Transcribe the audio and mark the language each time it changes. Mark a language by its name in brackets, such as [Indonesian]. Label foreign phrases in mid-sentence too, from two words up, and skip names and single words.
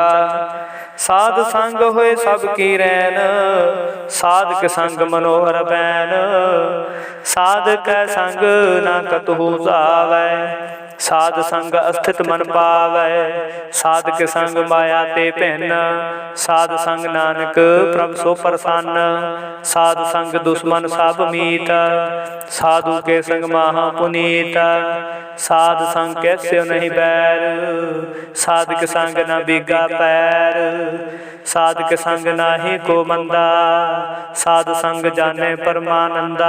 [Punjabi] ਸਾਧ ਸੰਗ ਹੋਏ ਸਬ ਕੀ ਰੈਨ, ਸਾਧ ਕੇ ਸੰਗ ਮਨੋਹਰ ਬੈਨ। ਸਾਧ ਕੈ ਸੰਗ ਨ ਕਤਹੁ ਜਾਵੈ, ਸਾਧ ਸੰਗ ਅਸਥਿਤ ਮਨ ਪਾਵੈ। ਸਾਧ ਕੇ ਸੰਗ ਮਾਇਆ ਤੇ ਭਿੰਨ, ਸਾਧ ਸੰਗ ਨਾਨਕ ਪ੍ਰਭ ਸੋ ਪ੍ਰਸੰਨ। ਸਾਧ ਸੰਗ ਦੁਸ਼ਮਨ ਸਬ ਮੀਤ, ਸਾਧੂ ਕੇ ਸੰਗ ਮਹਾ ਪੁਨੀਤ। ਸਾਧ ਸੰਗ ਕੈਸ੍ਯੋ ਨਹੀਂ ਬੈਰ, ਸਾਧ ਕੇ ਸੰਗ ਨ ਬੀਗਾ ਪੈਰ। ਸਾਧ ਕੇ ਸੰਗ ਨਾਹਿ ਕੋ ਮੰਦਾ, ਸਾਧ ਸੰਗ ਜਾਨੇ ਪਰਮਾਨੰਦਾ।